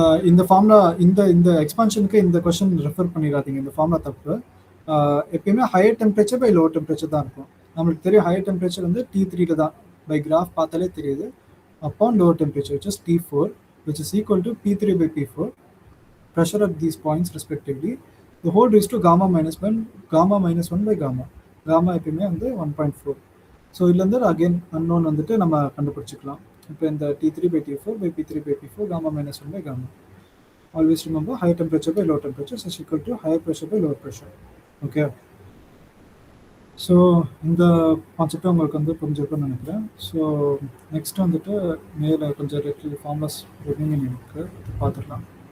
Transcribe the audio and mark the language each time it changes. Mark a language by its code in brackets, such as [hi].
[ta] இந்த ஃபார்முலா இந்த எக்ஸ்பான்ஷனுக்கு இந்த கொஸ்டின் ரெஃபர் பண்ணிடாதீங்க. இந்த ஃபார்முலா தப்பு. எப்பயுமே [en] higher temperature by lower temperature [ta] தான் இருக்கும். நம்மளுக்கு தெரியும் ஹையர் டெம்பரேச்சர் வந்து T3 தான், பை கிராஃப் பார்த்தாலே தெரியுது. [en] Upon lower temperature which is T4 which is equal to P3 by P4 pressure at these points respectively the whole raised to gamma minus 1 by gamma. [ta] gamma எப்பயுமே வந்து 1.4. So இதுலேருந்து again unknown வந்துட்டு நம்ம கண்டுபிடிச்சிக்கலாம். [en] இப்போ இந்த T3 by T4 by P3 by P4 gamma minus 1 by gamma. Always remember higher temperature by lower temperature is equal to higher pressure by lower pressure. [ta] Okay, so இந்த கான்செப்டை உங்களுக்கு வந்து புரிஞ்சிருக்குன்னு நினைக்கிறேன். ஸோ நெக்ஸ்ட் வந்துட்டு மேலே கொஞ்சம் ஃபார்முலாஸ் ரிமைனிங் இருக்கு, பார்த்துக்கலாம்.